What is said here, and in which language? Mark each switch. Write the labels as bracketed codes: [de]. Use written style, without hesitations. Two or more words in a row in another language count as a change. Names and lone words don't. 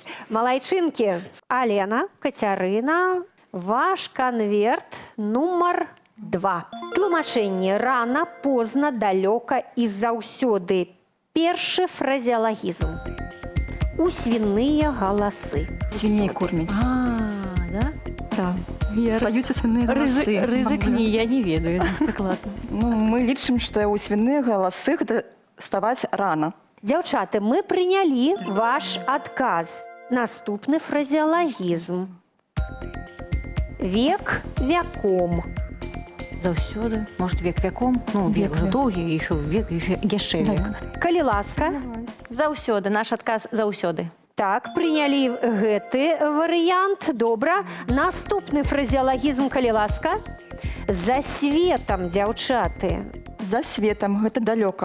[be] Малайчынкі. Алена, Кацярына, ваш канверт нумар 2. Тлумачэнне рана, позна, далёка і заўсёды. Першы фразеалагізм. У свіныя галасы. [ru] Свиней кормить. Да? Да. Остаются свиные голосы. [be] Рызыкні, я не ведаю. Так ладно. Ну, мы лічым, што ў свиных галасы гэта вставаць рано. Дзяўчаты, мы прынялі ваш адказ. Наступны фразеалагізм. Век вяком. Заўсёды. Может, век вяком? Ну, век же доўгі, еще век, яшчэ век. Калі ласка. Заўсёды. Наш адказ заўсёды. Так, прынялі гэты варыянт. Добра. Наступны фразеалагізм, калі ласка. За светам, дзяўчаты. За светом гэта далёка.